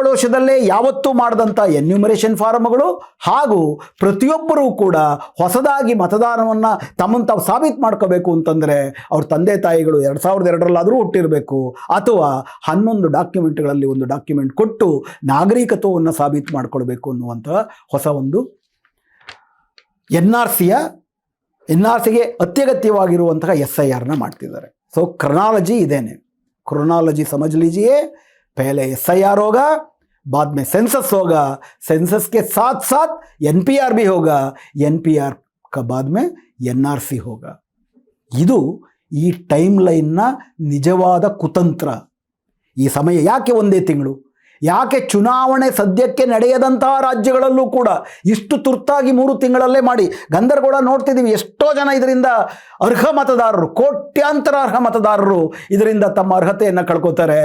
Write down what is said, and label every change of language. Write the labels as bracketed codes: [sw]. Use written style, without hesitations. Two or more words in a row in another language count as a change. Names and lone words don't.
[kn] ವರ್ಷದಲ್ಲೇ ಯಾವತ್ತೂ ಮಾಡಿದಂಥ [en] enumeration forms [kn] ಹಾಗೂ ಪ್ರತಿಯೊಬ್ಬರೂ ಕೂಡ ಹೊಸದಾಗಿ ಮತದಾನವನ್ನು ತಮ್ಮನ್ನು ತಾವು ಸಾಬೀತು ಮಾಡ್ಕೋಬೇಕು ಅಂತಂದರೆ ಅವ್ರ ತಂದೆ ತಾಯಿಗಳು 2002ರಲ್ಲಾದರೂ ಹುಟ್ಟಿರಬೇಕು, ಅಥವಾ 11 ಡಾಕ್ಯುಮೆಂಟ್ಗಳಲ್ಲಿ ಒಂದು ಡಾಕ್ಯುಮೆಂಟ್ ಕೊಟ್ಟು ನಾಗರಿಕತ್ವವನ್ನು ಸಾಬೀತು ಮಾಡಿಕೊಳ್ಬೇಕು ಅನ್ನುವಂಥ ಹೊಸ ಒಂದು NRCಗೆ ಅತ್ಯಗತ್ಯವಾಗಿರುವಂತಹ SIRನ ಮಾಡ್ತಿದ್ದಾರೆ. ಸೊ ಕ್ರೊನಾಲಜಿ ಇದೇನೆ. ಕ್ರೊನಾಲಜಿ [hi] समझ लीजिए, पहले SIR होगा, बाद में सेंसस होगा, सेंसस के साथ साथ NPR भी होगा, NPR का बाद में NRC होगा. [kn] ಇದು ಈ ಟೈಮ್ ಲೈನ್ನ ನಿಜವಾದ ಕುತಂತ್ರ. ಈ ಸಮಯ ಯಾಕೆ ಒಂದೇ ತಿಂಗಳು, ಯಾಕೆ ಚುನಾವಣೆ ಸದ್ಯಕ್ಕೆ ನಡೆಯದಂತಹ ರಾಜ್ಯಗಳಲ್ಲೂ ಕೂಡ ಇಷ್ಟು ತುರ್ತಾಗಿ 3 ತಿಂಗಳಲ್ಲೇ ಮಾಡಿ ಗಂದರಗೋಳ ನೋಡ್ತಿದ್ದೀವಿ. ಎಷ್ಟೋ ಜನ ಇದರಿಂದ ಅರ್ಹ ಮತದಾರರು, ಕೋಟ್ಯಾಂತರ ಅರ್ಹ ಮತದಾರರು ಇದರಿಂದ ತಮ್ಮ ಅರ್ಹತೆಯನ್ನು ಕಳ್ಕೊತಾರೆ.